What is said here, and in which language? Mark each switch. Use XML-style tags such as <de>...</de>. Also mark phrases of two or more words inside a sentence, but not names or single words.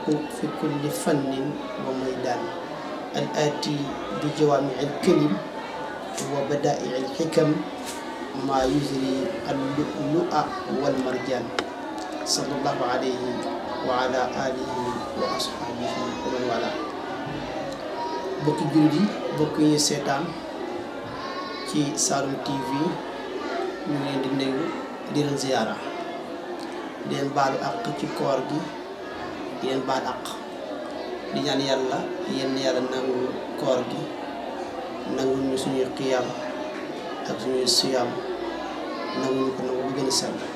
<ar>في كل فن وميدان الآتي بجوامع الكلم وبدائع الحكم ما يجري اللؤلؤ والمرجان صلى الله عليه وعلى آله وأصحابه ومن والاه</ar> <wo>bokki jullit yi bokk yi seetaan ci Saloum TV ñu ngi leen di nuyu di leen ziyaara di leen baalu àq ci koor gi di leen baal àq di ñaan yàlla yenn yàlla nangu koor gi nangul ñu suñuy xiyaam ak suñuy siyaam nangul ñu ko nangu bu gën a sell</wo>